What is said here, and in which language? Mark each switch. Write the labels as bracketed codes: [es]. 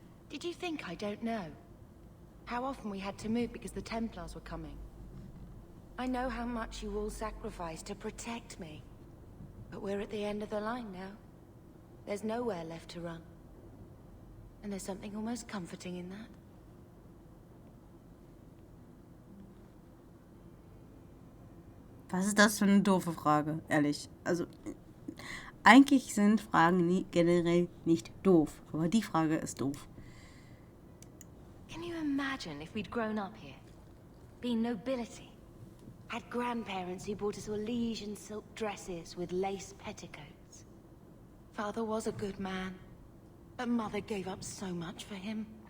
[en] Did you think I don't know? How often we had to move because the Templars were coming. I know how much you all sacrificed to protect me. But we're at the end of the line now. There's nowhere left to run. And there's something almost comforting in that. [de] Was ist das für eine doofe Frage, ehrlich? Also, eigentlich sind Fragen generell nicht doof, aber die Frage ist doof. [en] Can you imagine if we'd grown up here? Been nobility? Had grandparents who bought us Orlesian silk dresses with lace petticoats? Father was a good man, but Mother gave up so much for him.